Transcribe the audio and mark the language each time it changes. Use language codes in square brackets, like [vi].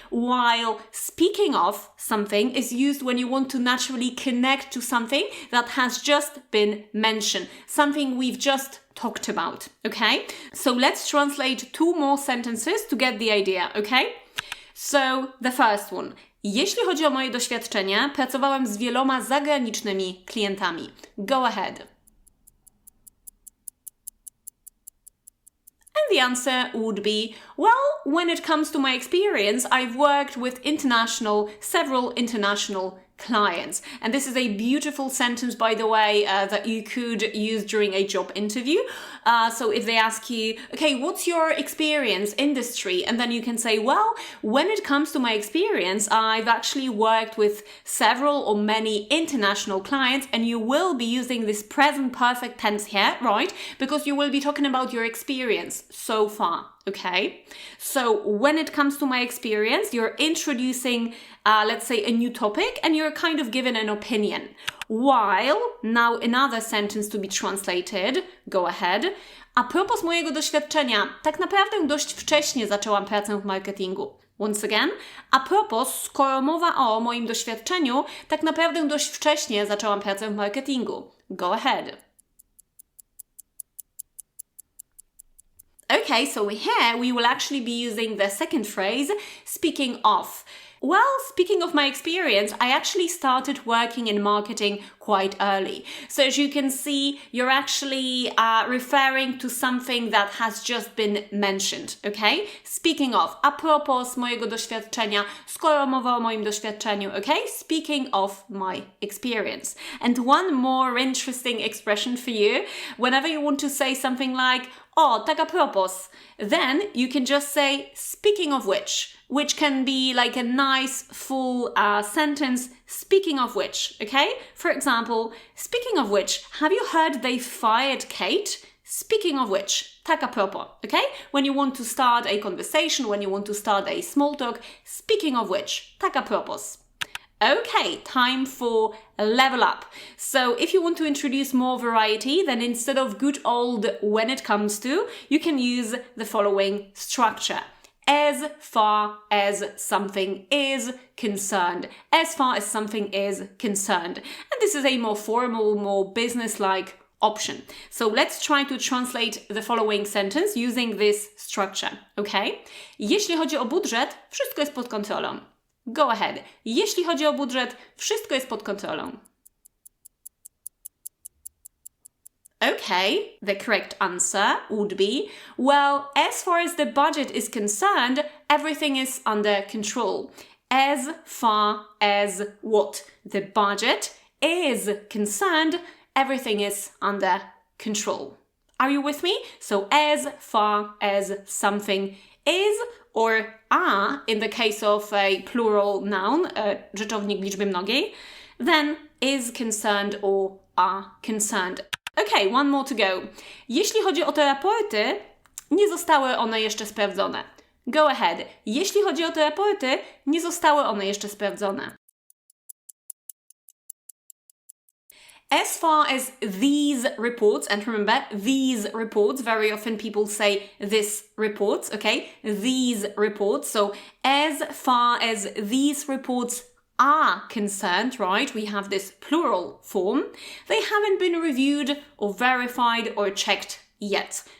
[pl] While speaking of something is used when you want to naturally connect to something that has just been mentioned, something we've just talked about, okay? So let's translate 2 more sentences to get the idea, okay? So the first one. Jeśli chodzi o moje doświadczenia, pracowałem z wieloma zagranicznymi klientami. [en] Go ahead. And the answer would be, when it comes to my experience, I've worked with several international clients. And this is a beautiful sentence, by the way, that you could use during a job interview. So if they ask you, okay, what's your experience industry? And then you can say, when it comes to my experience, I've actually worked with several or many international clients, and you will be using this present perfect tense here, right? Because you will be talking about your experience so far. Okay, so when it comes to my experience, you're introducing, let's say, a new topic and you're kind of given an opinion. While, now another sentence to be translated, go ahead. [pl] A propos mojego doświadczenia, tak naprawdę dość wcześnie zaczęłam pracę w marketingu. Once again, a propos, skoro mowa o moim doświadczeniu, tak naprawdę dość wcześnie zaczęłam pracę w marketingu. [en] Go ahead. Okay, so here we will actually be using the second phrase, speaking of. Speaking of my experience, I actually started working in marketing quite early. So as you can see, you're actually referring to something that has just been mentioned, okay? Speaking of, [pl] a propos mojego doświadczenia, skoro mowa o moim doświadczeniu, okay? [en] Speaking of my experience. And one more interesting expression for you, whenever you want to say something like, [pl] tak a propos, [en] then you can just say, speaking of which can be like a nice full sentence, speaking of which, okay? For example, speaking of which, have you heard they fired Kate? Speaking of which, [pl] tak a propos, [en] okay? When you want to start a conversation, when you want to start a small talk, speaking of which, tak a propos. Okay, time for a level up. So if you want to introduce more variety, then instead of good old when it comes to, you can use the following structure. As far as something is concerned. As far as something is concerned. And this is a more formal, more business-like option. So let's try to translate the following sentence using this structure, okay? [pl] Jeśli chodzi o budżet, wszystko jest pod kontrolą. [en] Go ahead. [pl] Jeśli chodzi o budżet, wszystko jest pod kontrolą. [en] Okay, the correct answer would be, well, as far as the budget is concerned, everything is under control. As far as what the budget is concerned, everything is under control. Are you with me? So as far as something is or are, in the case of a plural noun, [pl] rzeczownik liczby mnogiej, [en] then is concerned or are concerned. Okay, one more to go. [pl] Jeśli chodzi o te raporty, nie zostały one jeszcze sprawdzone. [en] Go ahead. [pl] Jeśli chodzi o te raporty, nie zostały one jeszcze sprawdzone. [en] As far as these reports, and remember, these reports, very often people say this reports, okay? These reports. So as far as these reports are concerned, right? We have this plural form. They haven't been reviewed or verified or checked yet.